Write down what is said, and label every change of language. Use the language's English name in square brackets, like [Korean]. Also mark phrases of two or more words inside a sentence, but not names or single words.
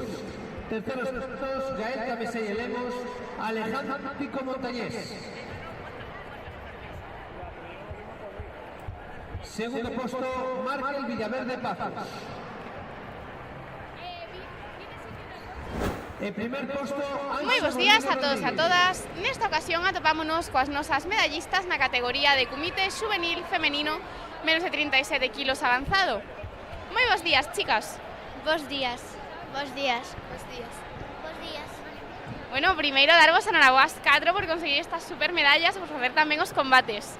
[Spanish] Terceros puestos, Gael Cameselle Lemos, Alejandro Pico Montañés. Segundo puesto, Markel Villaverde Pazos. El primer puesto... [Galician] Moi bons días a todos e a todas. Nesta ocasión atopámonos coas nosas medallistas na categoría de [Spanish] comité juvenil femenino menos de 37 kilos avanzado. [Galician] Moi bons días, chicas. Bos días. Bos días. Bos días. Bos días. Bueno, primeiro darvos a noraboa ás 4 por conseguir estas super medallas e por facer tamén os combates.